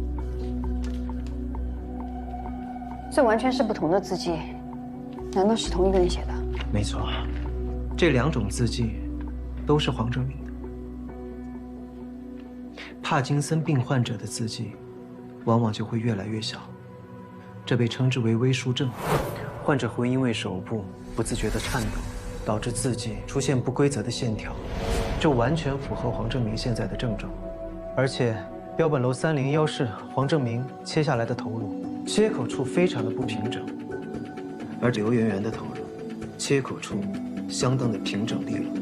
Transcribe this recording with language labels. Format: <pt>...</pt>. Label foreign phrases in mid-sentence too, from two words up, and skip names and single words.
<zh>这完全是不同的字迹，难道是同一个人写的？没错，这2种字迹都是黄正明的。帕金森病患者的字迹往往就会越来越小，这被称之為微書症。患者會因為手部不自覺的顫抖，導致字迹出現不規則的線條，這完全符合黃正明現在的症狀。而且，標本樓301室黃正明切下來的頭顱，切口處非常的不平整，而劉媛媛的頭顱，切口處相當的平整利落。</zh>